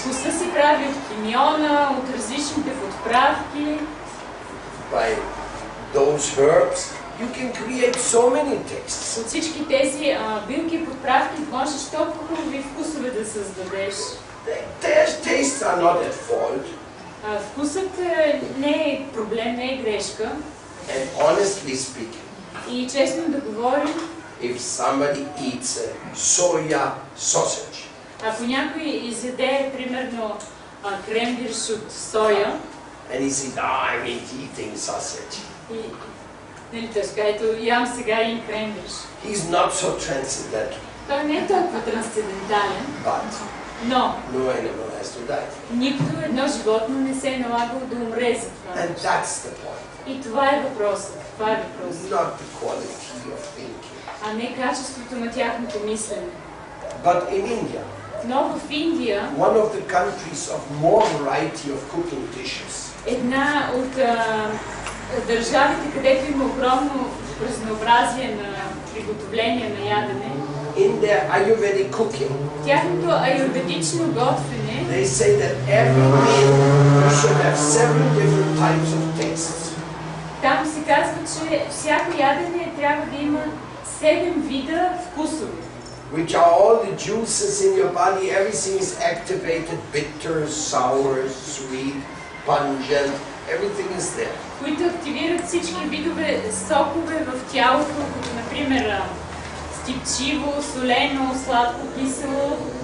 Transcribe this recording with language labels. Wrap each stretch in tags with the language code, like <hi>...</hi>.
<bg>Вкуса се прави от кимиона, от различните подправки.</bg> <en>By those herbs, you can create so many tastes.</en> <bg>От всички тези билки и подправки можеш толкова хубави вкусове да създадеш.</bg> <en>Their tastes are not at fault.</en> <bg>Вкусът не е проблем, не е грешка.</bg> <en>And honestly speaking,</en> <bg>И честно да говорим,</bg> <en>if somebody eats a soya sausage,</en> <bg>ако някой изяде, примерно, кремвирш от соя,</bg> <en>and he says, I'm eating sausage,</en> <bg>и нали, той ще каже, ето, ям сега един кремвирш.</bg> <en>he's not so transcendental,</en> <bg>Той не е толкова трансцендентален,</bg> <en>but</en> <bg>но</bg> <en>no animal has to die.</en> <bg>нито едно животно не се е налагало да умре за това.</bg> <en>And that's the point,</en> <bg>И това е въпросът. Това е въпросът.</bg> <en>not the quality of thinking.</en> <bg>А не качеството на тяхното мислене.</bg> <en>But in India,</en> <bg>Но в Индия,</bg> <en>one of the countries of more variety of cooking dishes,</en> <bg>една от държавите, където има огромно разнообразие на приготовление на ядене,</bg> <en>in their Ayurvedic cooking,</en> <bg>тяхното аюрведично готвене,</bg> <en>they say that every meal should have 7 different types of tastes.</en> <bg>там се казва, че всяко ядене трябва да има 7 вида вкусове,</bg> <en>which are all the juices in your body, everything is activated, bitter, sour, sweet, pungent, everything is there.</en> <bg>които активират всички видове сокове в тялото, като например стипчиво, солено, сладко, кисело.</bg>